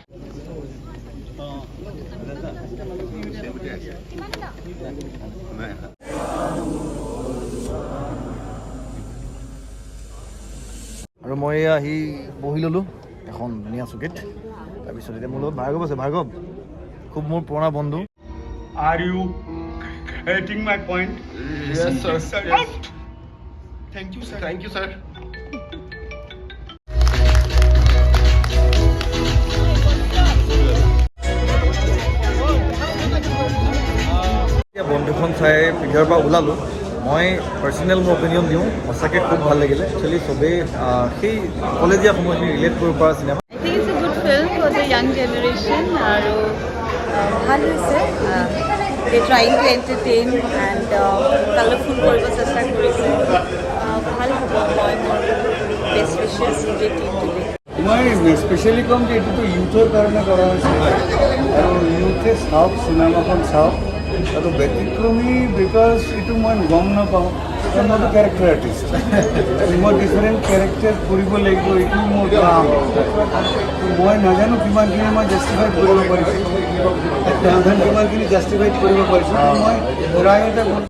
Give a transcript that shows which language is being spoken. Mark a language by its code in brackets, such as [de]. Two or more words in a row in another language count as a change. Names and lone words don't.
[as] আৰু মই আহি বহি ল'লোঁ এখন ধুনীয়া চকীত তাৰপিছত এতিয়া মোৰ লগত ভাৰ্গৱ আছে ভাৰ্গৱ খুব মোৰ পুৰণা বন্ধু [en] Are you getting my point? Yes, sir. Yes. Thank you, sir. Thank you, sir. [as] বন্ধুখন চাই পিভিআৰৰ পৰা ওলালোঁ মই পাৰ্চনেল মোৰ অপিনিয়ন দিওঁ সঁচাকৈ খুব ভাল লাগিলে একচুৱেলি চবেই সেই কলেজীয়া সময়খিনি ৰিলেট কৰিব পৰা চিনেমা [en] I think it's a good film for the young generation [as] আৰু ভাল হৈছে [en] they trying to entertain and colorful [as] কৰিব চেষ্টা কৰিছে ভাল হ'ব মই মোৰ [en] best wishes to the team today [as] মই স্পেচিয়েলি ক'ম যে এইটোতো ইউথৰ কাৰণে কৰা হৈছে আৰু ইউথে চাওক চিনেমাখন চাওক আৰু ব্যতিক্ৰমী বিকজ এইটো মই গম নাপাওঁ মইতো [en] character artist [as] মই [en] different character [as] কৰিব লাগিব এইটো মোৰ কাম মই নাজানো কিমানখিনি মই জাষ্টিফাইড কৰিব পাৰিছোঁ কিমানখিনি জাষ্টিফাইড কৰিব পাৰিছোঁ মই প্ৰায় এটা